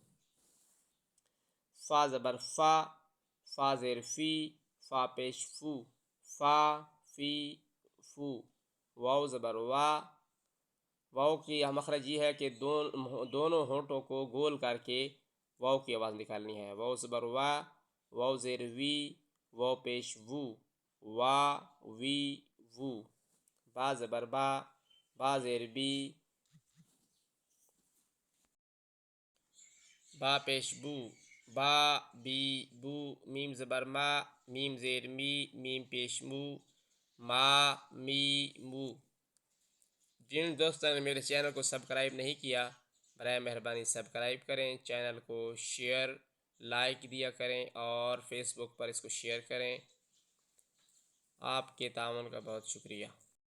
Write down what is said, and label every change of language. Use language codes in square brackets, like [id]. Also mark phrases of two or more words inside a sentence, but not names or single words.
[ur] فا زبر فا، فا زیر فی، فا پیش فو، فا فی فو۔ واو زبر وا، واو کی مخرج یہ ہے کہ دونوں ہونٹوں کو گول کر کے واو کی آواز نکالنی ہے۔ واو زبر وا، واو زیر وی، واو پیش وو، وا وی وو۔ با زبر با، با زیر بی، با پیش بو، با بی بو۔ میم زبر ما، میم زیر می، میم پیش مو، ما می مو۔ جن دوستوں نے میرے چینل کو سبسکرائب نہیں کیا، برائے مہربانی سبسکرائب کریں، چینل کو شیئر لائک دیا کریں اور فیس بک پر اس کو شیئر کریں۔ آپ کے تعاون کا بہت شکریہ۔